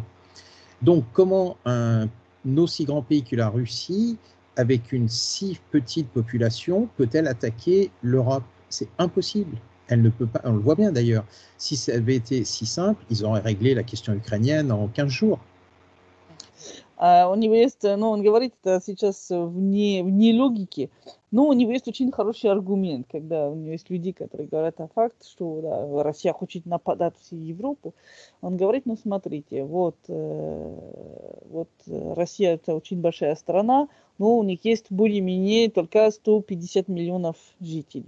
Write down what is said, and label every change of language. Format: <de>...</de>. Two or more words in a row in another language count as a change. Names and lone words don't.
<fr>Donc, comment un aussi grand pays que la Russie, avec une si petite population, peut-elle attaquer l'Europe? C'est impossible. Elle ne peut pas, on le voit bien d'ailleurs. Si ça avait été si simple, ils auraient réglé la question ukrainienne en 15 jours.</fr> <ru>У него есть, ну, он говорит это сейчас вне логики, но у него есть очень хороший аргумент, когда у него есть люди, которые говорят о факте, что да, Россия хочет нападать всю Европу. Он говорит, ну, смотрите, вот Россия это очень большая страна, но у них есть более-менее только 150 миллионов жителей.</ru>